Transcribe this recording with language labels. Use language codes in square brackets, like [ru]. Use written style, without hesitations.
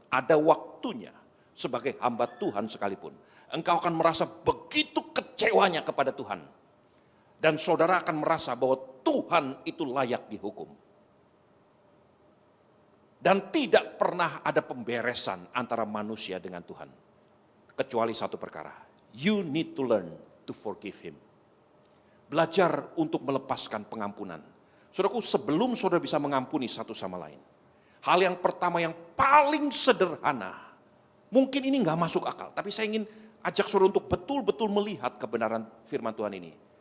[id] Ada waktunya sebagai hamba Tuhan sekalipun, engkau akan merasa begitu kecewanya kepada Tuhan. Dan saudara akan merasa bahwa Tuhan itu layak dihukum. Dan tidak pernah ada pemberesan antara manusia dengan Tuhan. Kecuali satu perkara, [en] you need to learn to forgive him. [id] Belajar untuk melepaskan pengampunan. Saudaraku, sebelum saudara bisa mengampuni satu sama lain, hal yang pertama yang paling sederhana, mungkin ini gak masuk akal, tapi saya ingin ajak saudara untuk betul-betul melihat kebenaran firman Tuhan ini.